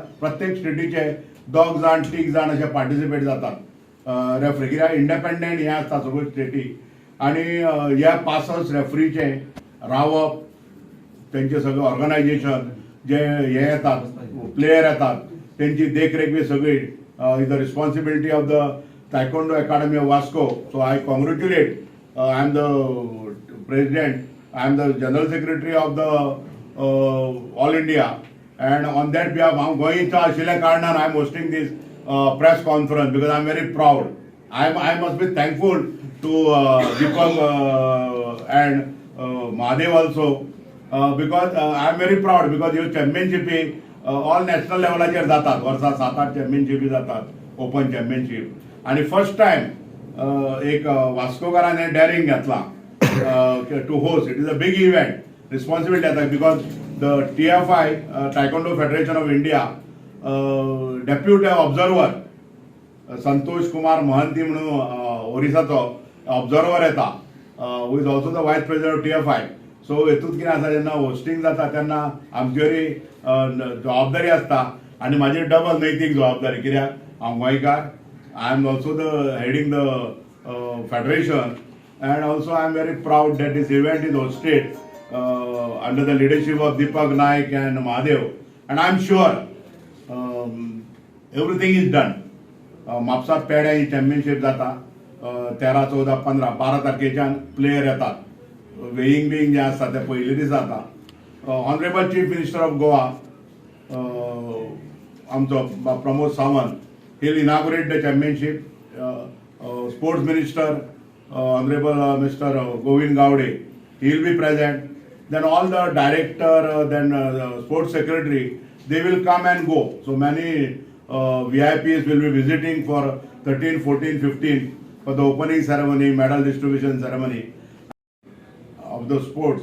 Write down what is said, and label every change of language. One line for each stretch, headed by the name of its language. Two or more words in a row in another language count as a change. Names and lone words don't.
Konkani: प्रत्येक स्टेटीचे 2 जाण 3 जाण असे पार्टिसिपेट जातात रेफरी, कित्याक इंडिपेंडंट हे आसता सगळ्यो स्टेटी. आणि ह्या 65 रेफरीचे रावप, त्यांचे सगळं ऑर्गनायझेशन जे हे येतात, प्लेयर येतात, त्यांची देखरेख बी सगळी
English: is the responsibility of the Taekwondo Academy of Vasco. So I congratulate, I am the president, I am the general secretary of the All India, and on that behalf I am
Konkani: goincha ashile karnan
English: I am hosting this press conference, because I am very proud. I must be thankful to Deepak and Mahadev also, because I am very proud, because your championship
Konkani: ऑल नॅशनल लेवलाचेर जातात, वर्सा 7-8 चॅम्पियनशिपी जातात, ओपन चॅम्पियनशीप. आणि फर्स्ट टायम एक वास्कोकाराने डेअरिंग घेतला
English: to host. It is a big event, responsibility आता because the TFI Taekwondo Federation of India deputy observer Santosh Kumar Mahanti
Konkani: म्हणून ओरिसाचो ऑब्झर्वर येता,
English: who is also the vice president of TFI.
Konkani: सो हेतूंत कितें आसा, जेन्ना होस्टिंग जाता तेन्ना आमचेरी जबाबदारी आसता आनी म्हाजी डबल नैतीक जबाबदारी, कित्याक हांव गोंयकार,
English: I am also the heading the federation, and also I am very proud that this event is hosted under the leadership of Deepak Naik and Mahadev, and I am sure everything is done.
Konkani: म्हापसा पेड्या ही चॅम्पियनशीप जाता 13, 14, 15, 12 तारखेच्यान प्लेयर येतात. वेईंग बिईंग जे आसता ते पयले दीस जाता.
English: Honorable Chief Minister of Goa आमचो प्रमोद सावंत, he will inaugurate the championship. Sports minister Honorable Mr. Govind Gowde, he will be present. Then all the director, then sports secretary, they will come and go. So many VIPs will be visiting for 13, 14, 15 for the opening ceremony, medal distribution ceremony of the sports.